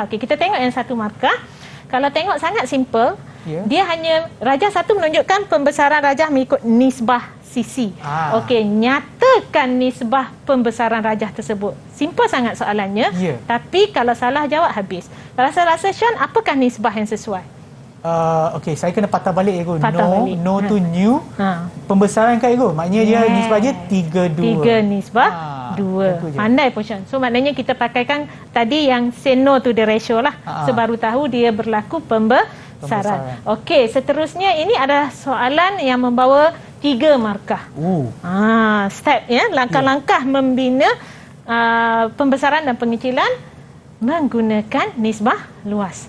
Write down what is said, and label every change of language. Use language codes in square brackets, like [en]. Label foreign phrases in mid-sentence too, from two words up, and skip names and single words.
[ms] Okey, kita tengok yang 1 markah. Kalau tengok sangat simple, dia hanya rajah 1 menunjukkan pembesaran rajah mengikut nisbah sisi. Okey, nyatakan nisbah pembesaran rajah tersebut. Simple sangat soalannya. Tapi kalau salah jawab habis. Kalau saya rasa Sean, apakah nisbah yang sesuai? Okey, saya kena patah balik cikgu. [en] No to new. [ms] Pembesaran kan cikgu. Maknanya dia nisbah je 3-2. 3 nisbah 2. Pandai pun Sean. So maknanya kita pakaikan tadi yang [en] say no to the ratio [ms] lah. So baru tahu dia berlaku pembesaran. Okey, seterusnya ini adalah soalan yang membawa 3 markah. Step ya, langkah-langkah membina pembesaran dan pengecilan menggunakan nisbah luas.